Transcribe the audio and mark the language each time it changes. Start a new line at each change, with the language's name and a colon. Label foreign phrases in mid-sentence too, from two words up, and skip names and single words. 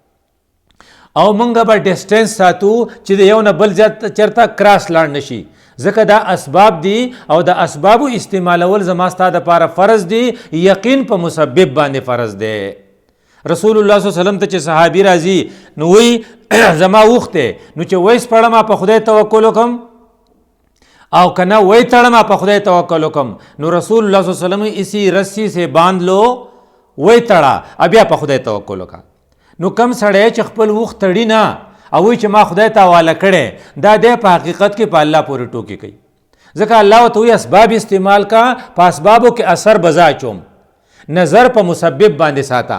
Pashto: او منګه به ډسټنس ساتو چې د یو نه بل چېرته کراس لاړ نشي، ځکه دا اسباب دي او د اسبابو استعمالول زما ستا دپاره فرض دي، یقین په مسبب باندې فرض دی. رسول الله
Arabic: صلی الله علیه وسلم
Pashto: ته چې صحابي راځي نو وی زما اوښ دی، نو چې ویس پړم په خدای توکل وکم او کنه وی تړم په خدای توکل وکم، نو رسول الله
Arabic: صلی الله علیه وسلم
Urdu: اسی رسی سے باندھ لو،
Pashto: وی تړه بیا په خدای توکل وکا. نو کم سړی چې خپل اوښ تړي نه او وی چې ما خدای ته حواله کړی، دا دی په حقیقت کې په الله پورې ټوکې کوي. ځکه الله ورته وایي اسباب استعمال کا، په اسبابو کې اثر به زه اچوم، نظر په مسبب باندې ساته.